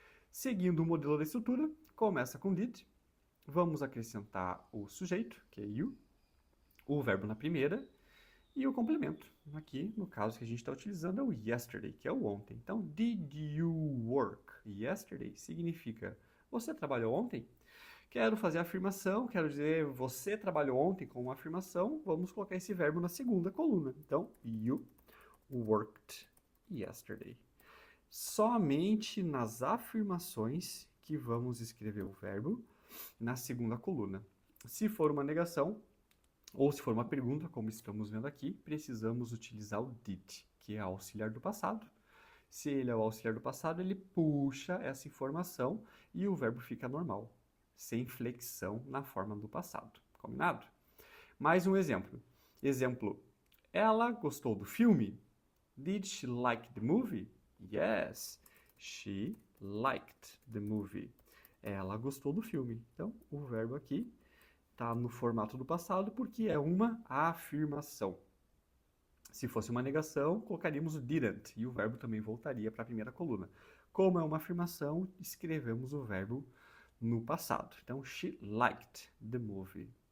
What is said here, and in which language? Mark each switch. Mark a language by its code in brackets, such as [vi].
[pt] Seguindo o modelo da estrutura, começa com did. Vamos acrescentar o sujeito, que é you, o verbo na primeira e o complemento. Aqui, no caso que a gente está utilizando, é o yesterday, que é o ontem. Então, [en] did you work yesterday [pt] significa você trabalhou ontem? Quero fazer a afirmação, quero dizer você trabalhou ontem com uma afirmação, vamos colocar esse verbo na segunda coluna. Então, [en] you worked yesterday. [pt] Somente nas afirmações que vamos escrever o verbo na segunda coluna. Se for uma negação, ou se for uma pergunta, como estamos vendo aqui, precisamos utilizar o did, que é auxiliar do passado. Se ele é o auxiliar do passado, ele puxa essa informação e o verbo fica normal, sem flexão na forma do passado. Combinado? Mais um exemplo. Exemplo: ela gostou do filme? [en] Did she like the movie? Yes, she liked the movie. [pt] Ela gostou do filme. Então, o verbo aqui está no formato do passado porque é uma afirmação. Se fosse uma negação, colocaríamos o didn't e o verbo também voltaria para a primeira coluna. Como é uma afirmação, escrevemos o verbo no passado. Então, [en] she liked the movie.